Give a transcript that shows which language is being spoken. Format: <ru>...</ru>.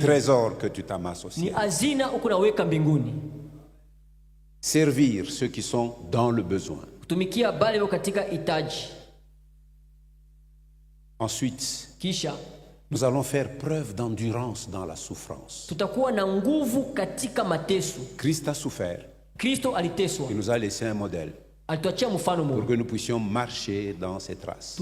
<fr>trésor que tu t'amasses au</fr> <sw>Ni</sw> <fr>ciel.</fr> <sw>hazina uko naweka mbinguni.</sw> <fr>Servir ceux qui sont dans le besoin.</fr> <sw>Kutumikia bale wako katika hitaji.</sw> <fr>Ensuite,</fr> <sw>Kisha</sw> <fr>nous allons faire preuve d'endurance dans la souffrance.</fr> <sw>tutakuwa na nguvu katika mateso.</sw> <fr>Christ a souffert.</fr> <sw>Kristo aliteswa,</sw> <fr>Il nous a laissé un modèle</fr> <sw>alituachia mfano</sw> <fr>pour</fr> <sw>mmoja.</sw> <fr>que nous puissions marcher dans ses traces.</fr>